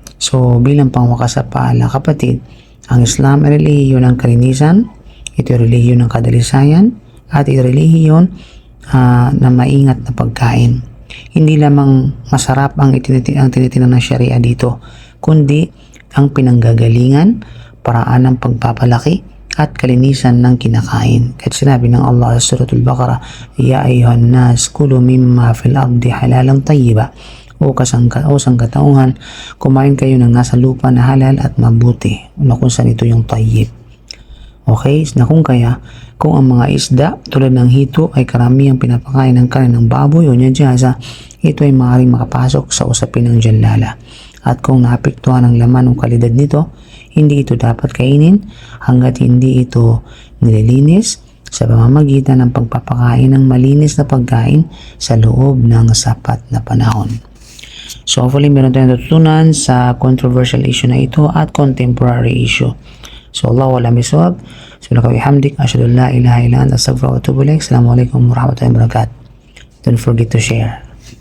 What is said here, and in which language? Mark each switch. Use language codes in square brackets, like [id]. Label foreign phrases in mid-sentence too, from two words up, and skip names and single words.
[tl] So bilang pangwakas sa paala, kapatid, ang Islam ay relihiyon ng kalinisan, ito ay relihiyon ng kadalisayan, at ito ay relihiyon na maingat na pagkain. Hindi lamang masarap ang tinitingnan ng Sharia dito, kundi ang pinanggagalingan, paraan ng pagpapalaki at kalinisan ng kinakain. Kahit sinabi ng Allah sa Suratul Baqarah, [ar] "يا أيها الناس كلوا مما في الأرض حلالا طيبا." [tl] O sangkatauhan, kumain kayo ng nasa lupa na halal at mabuti, na kung saan ito yung tayyib. Okay, na kung ang mga isda tulad ng hito ay karamihang pinapakain ng kanin ng baboy o najasa, ito ay maaaring makapasok sa usapin ng jalala. At kung naapektuhan ng laman o kalidad nito, hindi ito dapat kainin hanggat hindi ito nililinis sa pamamagitan ng pagpapakain ng malinis na pagkain sa loob ng sapat na panahon. So hopefully meron tayong natutunan sa [en] controversial issue [tl] na ito at [en] contemporary issue. So Allah wala miswab. [ar] سبحانك وبحمدك أشهد أن لا إله إلا أنت أستغفرك وأتوب إليك السلام عليكم ورحمة الله وبركاته. [en] Don't forget to share.